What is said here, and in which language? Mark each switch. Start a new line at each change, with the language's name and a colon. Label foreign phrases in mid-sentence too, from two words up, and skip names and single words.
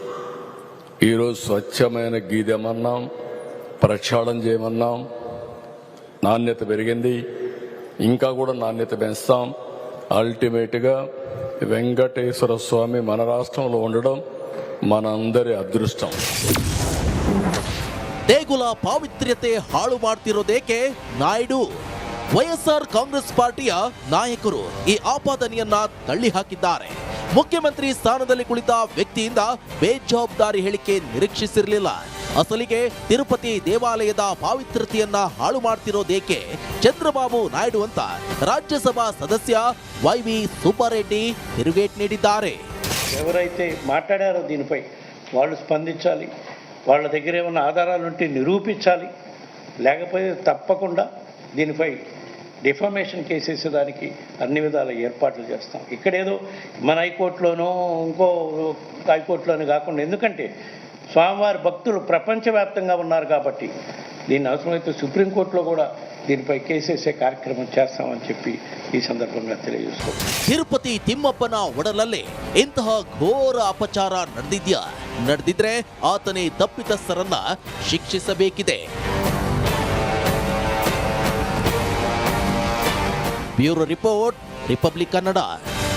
Telugu: ఈరోజు స్వచ్ఛమైన గీ తెమన్నాం, ప్రక్షాళన చేయమన్నాం. నాణ్యత పెరిగింది, ఇంకా కూడా నాణ్యత పెంచుతాం. అల్టిమేట్గా వెంకటేశ్వర స్వామి మన రాష్ట్రంలో ఉండడం మనందరి అదృష్టం.
Kannada: ದೇಗುಲ ಪಾವಿತ್ರ್ಯತೆ ಹಾಳು ಮಾಡ್ತಿರೋದೇಕೆ? ನಾಯ್ಡು. ವೈಎಸ್ಆರ್ ಕಾಂಗ್ರೆಸ್ ಪಾರ್ಟಿಯ ನಾಯಕರು ಈ ಆಪಾದನೆಯನ್ನ ತಳ್ಳಿ ಹಾಕಿದ್ದಾರೆ. ಮುಖ್ಯಮಂತ್ರಿ ಸ್ಥಾನದಲ್ಲಿ ಕುಳಿತ ವ್ಯಕ್ತಿಯಿಂದ ಬೇಜವಾಬ್ದಾರಿ ಹೇಳಿಕೆ ನಿರೀಕ್ಷಿಸಿರಲಿಲ್ಲ. ಅಸಲಿಗೆ ತಿರುಪತಿ ದೇವಾಲಯದ ಪಾವಿತ್ರ್ಯತೆಯನ್ನ ಹಾಳು ಮಾಡ್ತಿರೋದೇಕೆ ಚಂದ್ರಬಾಬು ನಾಯ್ಡು ಅಂತ ರಾಜ್ಯಸಭಾ ಸದಸ್ಯ ವೈವಿ ಸುಬ್ಬಾರೆಡ್ಡಿ ತಿರುಗೇಟ್ ನೀಡಿದ್ದಾರೆ.
Telugu: ఎవరైతే మాట్లాడారో దీనిపై వాళ్ళు స్పందించాలి. వాళ్ళ దగ్గర ఏమైనా ఆధారాలు ఉంటే నిరూపించాలి. లేకపోతే తప్పకుండా దీనిపై
English: defamation case
Telugu: వేసేదానికి అన్ని విధాల ఏర్పాట్లు చేస్తాం. ఇక్కడేదో మన హైకోర్టులోనో ఇంకో హైకోర్టులోనో కాకుండా, ఎందుకంటే స్వామివారి భక్తులు ప్రపంచవ్యాప్తంగా ఉన్నారు కాబట్టి దీన్ని అవసరమైతే సుప్రీంకోర్టులో కూడా దీనిపై కేసేసే కార్యక్రమం చేస్తామని చెప్పి ఈ సందర్భంగా తెలియజేస్తాం.
Kannada: ತಿರುಪತಿ ತಿಮ್ಮಪ್ಪನ ಒಡಲಲ್ಲೇ ಇಂತಹ ಘೋರ ಅಪಚಾರ ನಡೆದಿದ್ರೆ ಆತನೇ ತಪ್ಪಿತಸ್ಥರನ್ನ ಶಿಕ್ಷಿಸಬೇಕಿದೆ.
English: Bureau Report,
Kannada: ರಿಪಬ್ಲಿಕ್ ಕನ್ನಡ.